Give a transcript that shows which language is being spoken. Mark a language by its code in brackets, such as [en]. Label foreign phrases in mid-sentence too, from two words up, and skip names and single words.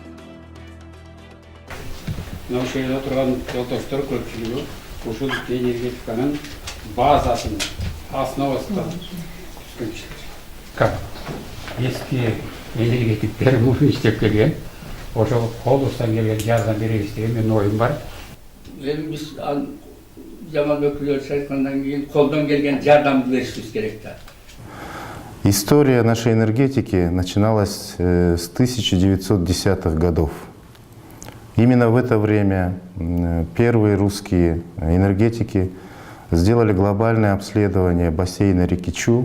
[ky] Ошол жерде турган жолдоштор көпчүлүгү ушул энергетиканын базасын, основасын түзгөн кишилер. Как эски энергетиктер муну иштеп келген, ошол колубуздан келген жардам беребиз деген менин оюм бар. Эми биз Жамалбек Гүлөрович айткандан кийин колдон келген жардамды беришибиз керек да. [ru] История нашей энергетики начиналась с 1910-х годов. Именно в это время первые русские энергетики сделали глобальное обследование бассейна реки Чу.